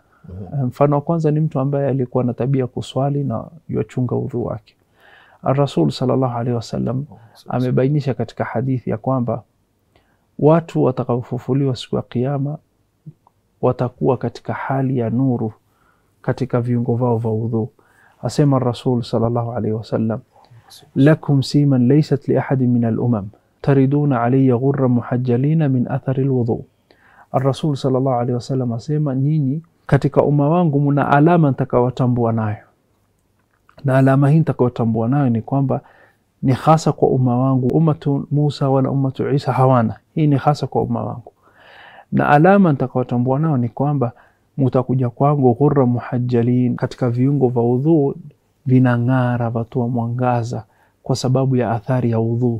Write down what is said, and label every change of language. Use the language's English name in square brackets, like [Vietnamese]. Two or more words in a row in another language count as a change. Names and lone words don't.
[Swahili] Mfano wa kwanza ni mtu ambaye alikuwa na tabia kuswali na yachunga udhu wake. Ar-Rasul [Arabic] صلى الله عليه وسلم [Swahili] amebainisha katika hadithi ya kwamba watu watakaofufuliwa siku ya kiyama watakuwa katika hali ya nuru katika viungo vao vya udhu. [Arabic] Asema الرسول صلى الله عليه وسلم لكم سيما ليست لأحد من الأمم تردون علي غرا محجلين من أثر الوضوء. [Swahili] Ar-Rasul [Arabic] صلى الله عليه وسلم [Swahili] asema, nyinyi katika umma wangu mna alama nitakayotambua nayo, na alama hii nitakayotambua nayo ni kwamba ni hasa kwa umma wangu. [Arabic] أمة موسى ولا أمة عيسى [Swahili] hawana, hii ni hasa kwa umma wangu. Na alama nitakayotambua nayo ni kwamba mutakuja kwangu [Arabic] غرا محجلين, [Swahili] katika viungo vya udhu vinang'ara, watoa mwangaza kwa sababu ya athari ya udhu.